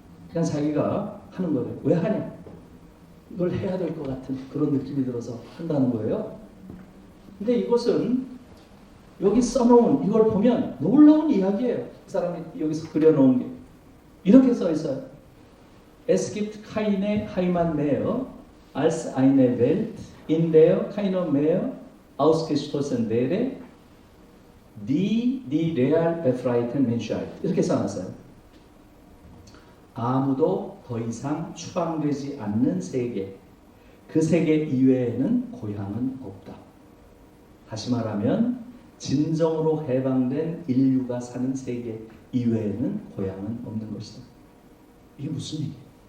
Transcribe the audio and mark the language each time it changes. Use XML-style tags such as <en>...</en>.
<ko>그냥 자기가 하는 거래요. 왜 하냐? 이걸 해야 될 것 같은 그런 느낌이 들어서 한다는 거예요. 근데 이것은 여기 써놓은 이걸 보면 놀라운 이야기예요. 그 사람이 여기서 그려놓은 게 이렇게 써 있어요.</ko> <de>Es gibt keine Heimat mehr als eine Welt, in der keiner mehr ausgestoßen wäre, die real befreiten Menschheit.</de> <ko>이렇게 써놨어요. 아무도 더 이상 추방되지 않는 세계, 그 세계 이외에는 고향은 없다. 다시 말하면 진정으로 해방된 인류가 사는 세계 이외에는 고향은 없는 것이다. 이게 무슨 얘기예요?</ko>